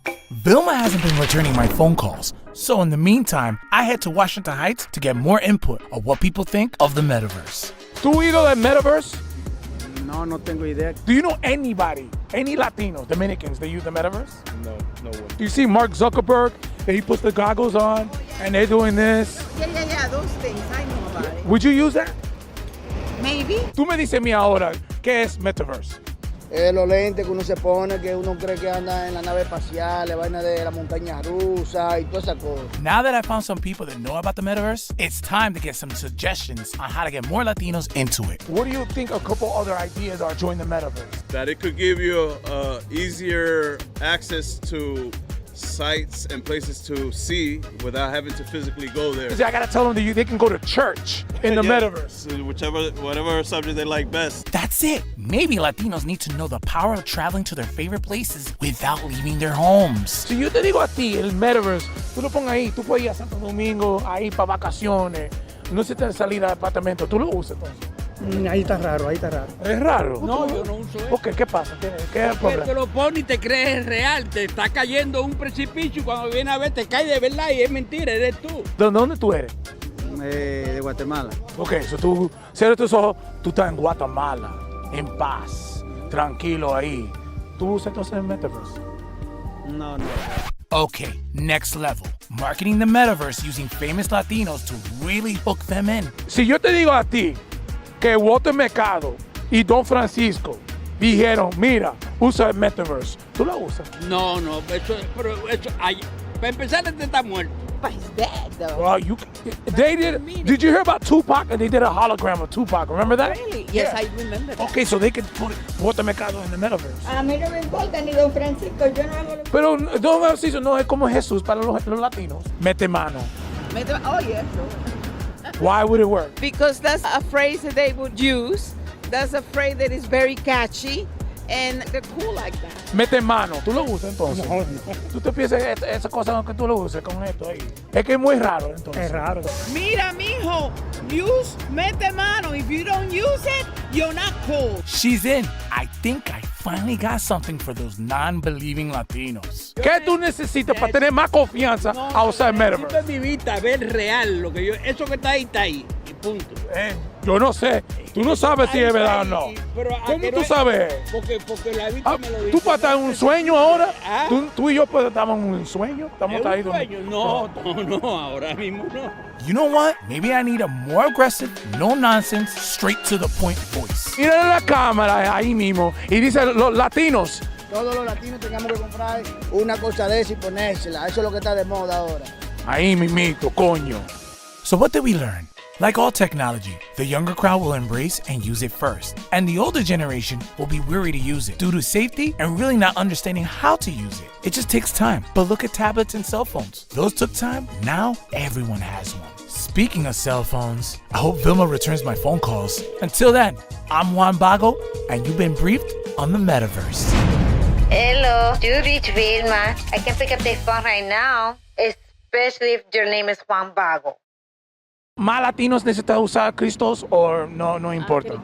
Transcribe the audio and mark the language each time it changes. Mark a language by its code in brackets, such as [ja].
[en] Vilma hasn't been returning my phone calls, so in the meantime, I head to Washington Heights to get more input of what people think of the metaverse. [es] ¿Tú oído del metaverse? No, no tengo idea. [en] Do you know anybody, any Latinos, Dominicans that use the metaverse? No, no one. Do you see Mark Zuckerberg, that he puts the goggles on and they're doing this? Yeah, those things. I know about it. Would you use that? Maybe. [es] Tú me dices a mí ahora, ¿qué es metaverse? Los lentes que uno se pone, que uno cree que anda en la nave espacial, la vaina de la montaña rusa y toda esa cosa. [en] Now that I found some people that know about the metaverse, it's time to get some suggestions on how to get more Latinos into it. What do you think a couple other ideas are join the metaverse? That it could give you easier access to sites and places to see without having to physically go there. I gotta tell them that they can go to church in the metaverse. So whatever subject they like best. That's it. Maybe Latinos need to know the power of traveling to their favorite places without leaving their homes. [es] Si yo te digo a ti, el metaverse, tú lo pongas ahí, tú puedes ir a Santo Domingo, ahí para vacaciones, no se te salir del apartamento, tú lo usas entonces. Ahí está raro, ahí está raro. ¿Es raro? No, yo no uso eso. ¿Por qué? ¿Qué pasa? ¿Qué es el problema? Te lo pones y te crees real, te está cayendo un precipicio y cuando viene a ver te cae de verdad y es mentira, eres tú. ¿De dónde tú eres? De Guatemala. [en] Ok, so [es] tú cierra tus ojos, tú estás en Guatemala, en paz, tranquilo ahí. ¿Tú usas entonces el metaverse? No. Okay, next level. Marketing the metaverse using famous Latinos to really hook them in. Si yo te digo a ti que Walter Mercado y Don Francisco dijeron, mira, usa el metaverse, ¿tú lo usas? No, eso, para empezar este está muerto. [en] But he's dead, though. Well, did you hear about Tupac? And they did a hologram of Tupac, remember that? Really? Yes, Yeah. I remember that. Okay, so they could put Walter Mercado in the metaverse. [es] A mí no me importa ni Don Francisco, yo no hago lo Pero Don Francisco no es como Jesús para los latinos. Mete mano. [en] Oh, yes. Why would it work? Because that's a phrase that they would use. That's a phrase that is very catchy, and they're cool like that. [es] Mete mano. ¿Tú lo usas entonces? No. ¿Tú te piensas esa cosa que tú lo uses con esto ahí? Es que es muy raro entonces. Es raro. Mira, mijo, mete mano. [en] If you don't use it, you're not cool. She's in. I think I finally got something for those non-believing Latinos. [es] ¿Qué tú necesitas para tener más confianza a usar el metaverse? Necesito en mi vista ver real lo que eso que está ahí, y punto. Yo no sé. Tú no sabes si es verdad o no. ¿Cómo tú sabes? Porque la vista me lo dice. ¿Tú puedes estar en un sueño ahora? ¿Ah? ¿Tú y yo estamos en un sueño? ¿Estamos ¿Es un sueño? No, ahora mismo no. [en] You know what? Maybe I need a more aggressive, no-nonsense, straight-to-the-point voice. [es] Mira la cámara ahí mismo y dice los latinos. Todos los latinos tenemos que comprar una cosa de esa y ponérsela. Eso es lo que está de moda ahora. Ahí mismito, coño. [en] So what did we learn? Like all technology, the younger crowd will embrace and use it first, and the older generation will be weary to use it due to safety and really not understanding how to use it. It just takes time. But look at tablets and cell phones. Those took time. Now everyone has one. Speaking of cell phones, I hope Vilma returns my phone calls. Until then, I'm Juan Bago, and you've been briefed on the metaverse. Hello, you reach Vilma. I can pick up the phone right now, especially if your name is Juan Bago. [es] ¿Más latinos necesitan usar crystals o no importa?